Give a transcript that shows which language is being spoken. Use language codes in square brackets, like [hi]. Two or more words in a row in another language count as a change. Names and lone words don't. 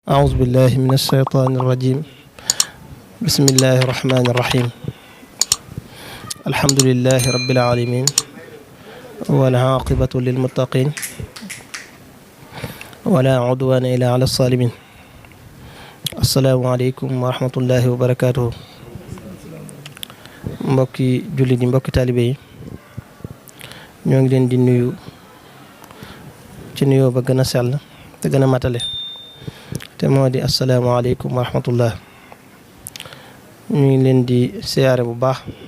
[ar] أعوذ بالله من الشيطان الرجيم بسم الله الرحمن الرحيم الحمد لله رب العالمين والعاقبة للمتقين ولا عدوان إلا على الظالمين السلام عليكم ورحمة الله وبركاته [wo] mbokki jullit yi mbokki taalibe yi ñoo ngi leen di nuyu ci nuyoo ba gën a sell te gën a matale te moo di [ar] السلام عليكم ورحمة الله [wo] ñu ngi leen di siyaare bu baax